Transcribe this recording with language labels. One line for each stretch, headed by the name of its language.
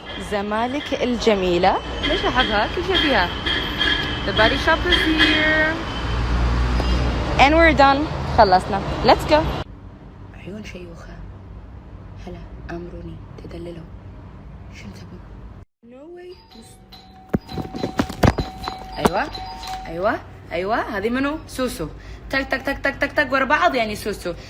Arabic: زمالك الجميلة ليش أحبها كل شيء فيها.
English: The body shop is here and we're done.
Arabic: خلصنا.
English: Let's go.
Arabic: عيون شيوخة هلا أمروني تدللوا شو تبون.
English: No way.
Arabic: أيوة أيوة أيوة هذه منو؟ سوسو. تك تك تك تك تك تك ورا بعض يعني سوسو.